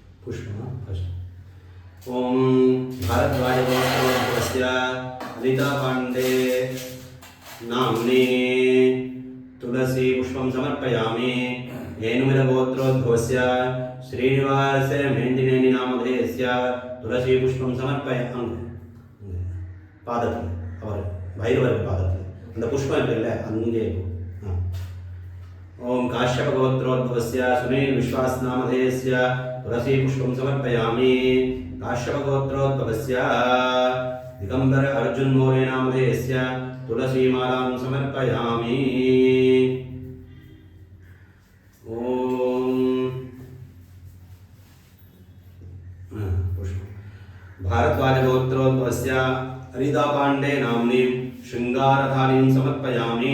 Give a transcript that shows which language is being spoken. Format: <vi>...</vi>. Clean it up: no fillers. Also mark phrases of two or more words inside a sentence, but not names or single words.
<sa>पुष्पं फस्ट् ॐ भारद्वाजगोत्रोद्भवस्य अनितापाण्डे नाम्नि तुलसी पुष्पं समर्पयामि। हेनुमिरगोत्रोद्भवस्य श्रीनिवास मेण्डिनेनि नामधेयस्य तुलसी पुष्पं समर्पयामि.</sa> <ta>பாதத்தில் அவர் பைரவர் பாதத்தில் அந்த புஷ்பம் இருக்குல்ல அங்கே</ta> <sa>ॐ काश्यप गोत्रोद्भवस्य सुनिल विश्वास नामधेयस्य तुलसी पुष्पं समर्पयामि. काश्यप गोत्रोद्भवस्य दिगंबर अर्जुन मौर्य नामधेयस्य तुलसी मालां समर्पयामि. ओम भारद्वाज गोत्रोद्भवस्य हरिदा पांडे नाम्नि शृंगारधारीं समर्पयामि.</sa>